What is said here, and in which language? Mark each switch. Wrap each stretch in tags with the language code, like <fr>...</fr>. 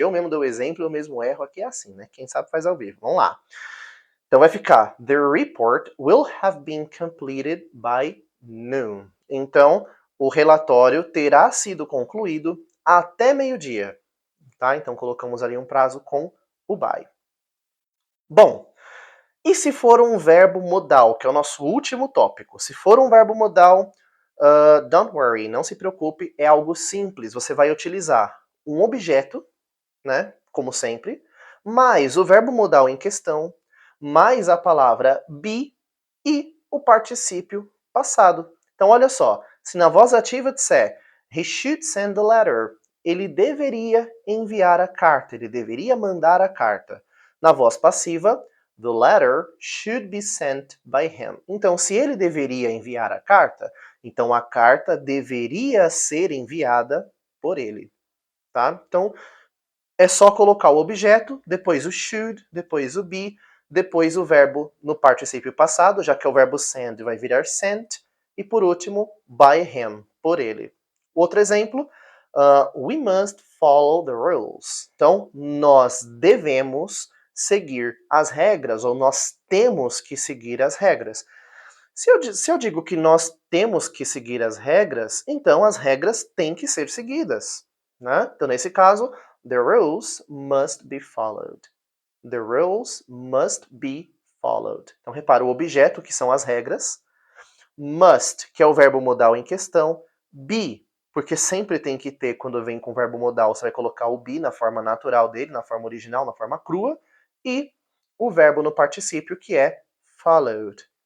<pt>Eu mesmo dou o exemplo, eu mesmo erro, aqui é assim, né? Quem sabe faz ao vivo. Vamos lá. Então vai ficar,</pt> <en>the report will have been completed by noon.</en> <pt>Então, o relatório terá sido concluído até meio-dia. Tá? Então colocamos ali um prazo com o by. Bom, e se for um verbo modal, que é o nosso último tópico? Se for um verbo modal,</pt> <en>don't worry,</en> <pt>não se preocupe, é algo simples. Você vai utilizar um objeto, né, como sempre, mais o verbo modal em questão, mais a palavra be e o particípio passado. Então olha só, se na voz ativa disser</pt> <en>he should send the letter,</en> <pt>ele deveria enviar a carta, ele deveria mandar a carta. Na voz passiva,</pt> <en>the letter should be sent by him.</en> <pt>Então, se ele deveria enviar a carta, então a carta deveria ser enviada por ele. Tá? Então, é só colocar o objeto, depois o should, depois o be, depois o verbo no particípio passado, já que é o verbo send vai virar sent, e por último,</pt> <en>by him,</en> <pt>por ele. Outro exemplo,</pt> <en>we must follow the rules.</en> <pt>Então, nós devemos seguir as regras, ou nós temos que seguir as regras. Se eu digo que nós temos que seguir as regras, então as regras têm que ser seguidas. Né? Então, nesse caso,</pt> <en>the rules must be followed. The rules must be followed.</en> <pt>Então, repara o objeto, que são as regras. Must, que é o verbo modal em questão. Be, porque sempre tem que ter, quando vem com o verbo modal, você vai colocar o be na forma natural dele, na forma original, na forma crua. E o verbo no particípio, que é followed.</pt>